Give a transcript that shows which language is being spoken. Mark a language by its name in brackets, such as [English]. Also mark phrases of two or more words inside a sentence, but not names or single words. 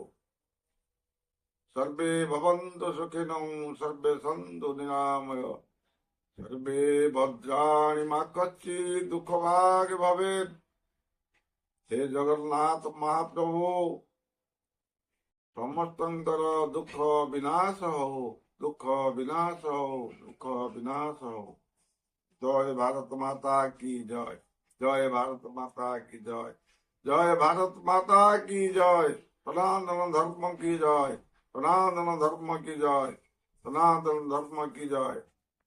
[Sanskrit] ସର୍ବେ ଭବନ୍ତୁ ସୁଖିନଃ, ସର୍ବେ ସନ୍ତୁ ନିରାମୟ, ସର୍ବେ ଭଦ୍ରାଣି ମା କଚ୍ଚିତ୍ ଦୁଃଖ ଭାଗ ଭବେତ୍। [Odia] ହେ ଜଗନ୍ନାଥ ମହାପ୍ରଭୁ, ସମସ୍ତଙ୍କର ଦୁଃଖ ବିନାଶ ହଉ, ଦୁଃଖ ବିନାଶ ହଉ, ଦୁଃଖ ବିନାଶ ହଉ। [Hindi] जय भारत माता की जय, जय भारत माता की जय, जय भारत माता की जय। सनातन धर्म की जय, सनातन धर्म की जय, सनातन धर्म की जय।